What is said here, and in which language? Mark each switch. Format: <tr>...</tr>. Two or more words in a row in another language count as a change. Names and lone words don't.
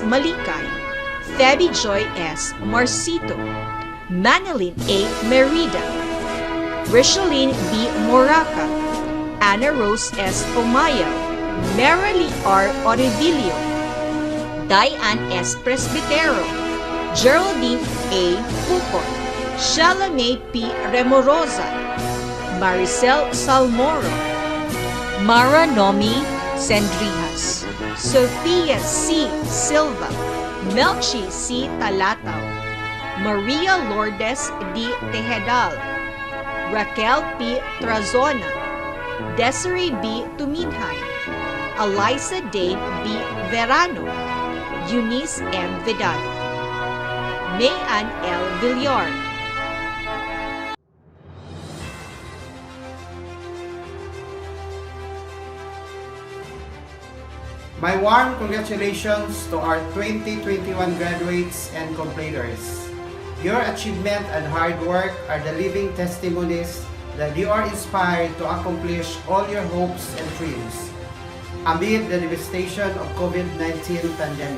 <tl>Malikay, Febby Joy S. Marcito, Manilyn A. Merida, Rishaline B. Moraca, Anna Rose S. Omayaw, Marilee R. Orivilio, Diane S. Presbitero, Geraldine A. Pucon, Shella May P. Remorosa, Maricel Salmoro, Mara Nomi Sendrijas, Sophia C. Silva, Melchi C. Talataw, Maria Lourdes D. Tejedal, Raquel P. Trazona, Desiree B. Tuminhay, Eliza Dane B. Verano, Eunice M. Vidal, Mayan L. Villar.</tl> <en>My warm congratulations to our 2021 graduates and completers. Your achievement and hard work are the living testimonies that you are inspired to accomplish all your hopes and dreams amid the devastation of COVID-19 pandemic.</en>